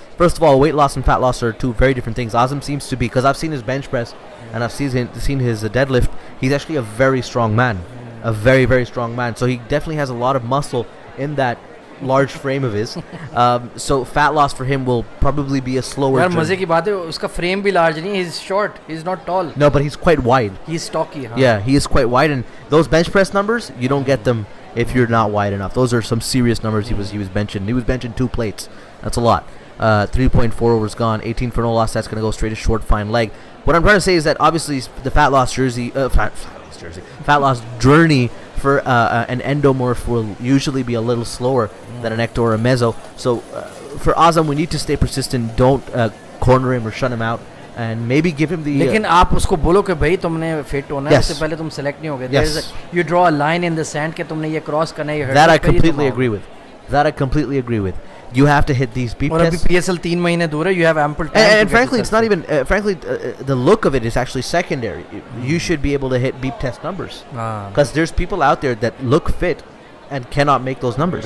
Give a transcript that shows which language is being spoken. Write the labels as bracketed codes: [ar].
[en] First of all, weight loss and fat loss are two very different things. Azam seems to be, because I've seen his bench press and I've seen his deadlift, he's actually a very strong man. A very, very strong man. So he definitely has a lot of muscle in that large frame of his. So fat loss for him will probably be a slower [hi] यार [en] journey. [hi] मजे की बात है, उसका frame भी large नहीं है, [en] he's short, he's not tall. No, but he's quite wide. He's stocky. हाँ. Yeah, he is quite wide, and those bench press numbers, you don't get them if you're not wide enough. Those are some serious numbers he was benching. He was benching 2 plates. That's a lot. 3.4 overs gone, 18 for no loss. That's going to go straight to short fine leg. What I'm trying to say is that obviously the fat loss journey for an endomorph will usually be a little slower than an ecto or a meso. So for Azam, we need to stay persistent. Don't corner him or shut him out, and maybe give him the. [hi] लेकिन आप उसको बोलो कि भाई तुमने fit होना है, उससे पहले तुम सेलेक्ट नहीं हो गए. [en] Yes. You draw a line in the sand [hi] कि तुमने ये क्रॉस करना है, ये [en] That I completely agree with. That I completely agree with. You have to hit these beep [hi] और अभी [en] tests. [hi] PSL 3 महीने दूर है. [en] You have ample time. And frankly, it's not even. Frankly, the look of it is actually secondary. You should be able to hit beep test numbers. Because there's people out there that look fit and cannot make those numbers,